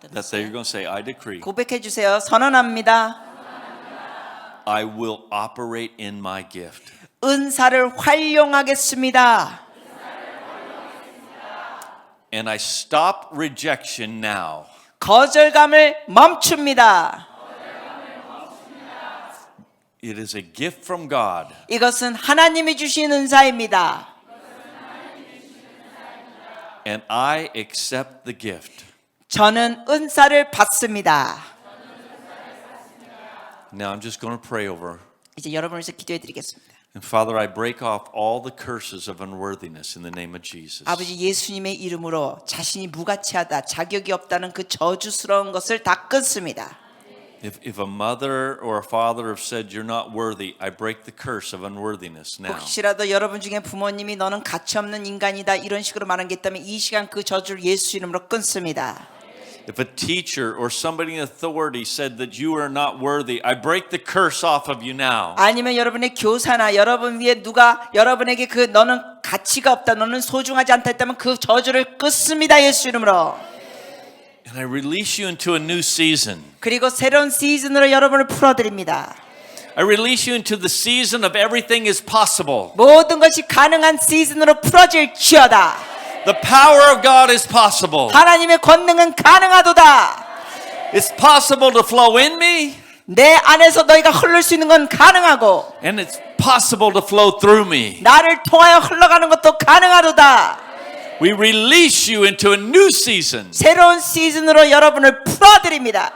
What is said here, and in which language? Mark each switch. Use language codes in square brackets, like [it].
[en] that you're going to say, I decree, [ko] 고백해 주세요. 선언합니다. [en] I will operate in my gift. [ko] 은사를 활용하겠습니다. [en] And I stop rejection now. [ko] 거절감을 멈춥니다. [en] It is a gift from God. [ko] 이것은 하나님이 주신 은사입니다. [en] And I accept the gift. [ko] 저는 은사를 받습니다. [en] Now I'm just going to pray over. [ko] 이제 여러분을 위해서 기도해 드리겠습니다. [en] And Father, I break off all the curses of unworthiness in the name of Jesus. [ko] 아버지 예수님의 이름으로 자신이 무가치하다, 자격이 없다는 그 저주스러운 것을 다 끊습니다. [en] If a mother or a father have said you're not worthy, I break the curse of unworthiness now. [ko] 혹시라도 여러분 중에 부모님이 너는 가치 없는 인간이다 이런 식으로 말한 게 있다면 이 시간 그 저주를 예수 이름으로 끊습니다. [en] If a teacher or somebody in authority said that you are not worthy, I break the curse off of you now. [ko] 아니면 여러분의 교사나 여러분 위에 누가 여러분에게 그 너는 가치가 없다, 너는 소중하지 않다 했다면 그 저주를 끊습니다. 예수 이름으로. [en] And I release you into a new season. [ko] 그리고 새로운 시즌으로 여러분을 풀어드립니다. [en] I release you into the season of everything is possible. [ko] 모든 것이 가능한 시즌으로 풀어질지어다. [en] The power of God is possible. [ko] 하나님의 권능은 가능하도다. [en] It's possible to flow in me, [ko] 내 안에서 너희가 흐를 수 있는 건 가능하고 [en] and it's possible to flow through me. [ko] 나를 통하여 흘러가는 것도 가능하도다. [en] We release you into a new season. [ko] 새로운 시즌으로 여러분을 풀어드립니다.